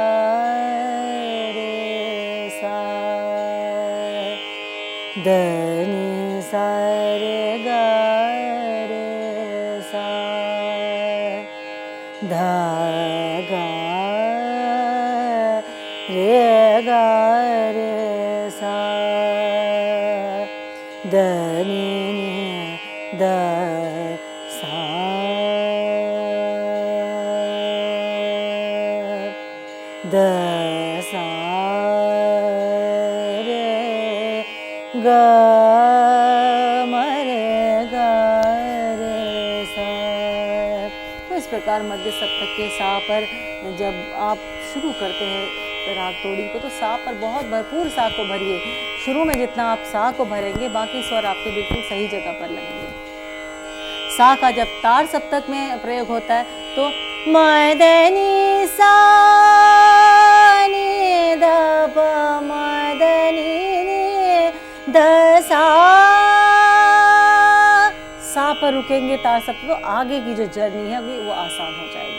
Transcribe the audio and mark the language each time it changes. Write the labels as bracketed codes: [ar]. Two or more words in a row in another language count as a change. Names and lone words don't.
[hi] रे सा द नि सा रे ग रे सा ध ग रे ग रे सा द नि द सा द सा रे ग म रे ग रे सा। तो इस प्रकार मध्य सप्तक के सा पर जब आप शुरू करते हैं राग तोड़ी को, तो सा पर बहुत भरपूर सा को भरिए। शुरू में जितना आप सा को भरेंगे, बाकी स्वर आपके बिल्कुल सही जगह पर लगेंगे। सा का जब तार सप्तक में प्रयोग होता है तो मदनी सा नी द प मदनी नी द सा पर रुकेंगे तार सप्तक, तो आगे की जो जर्नी है वो आसान हो जाएगी।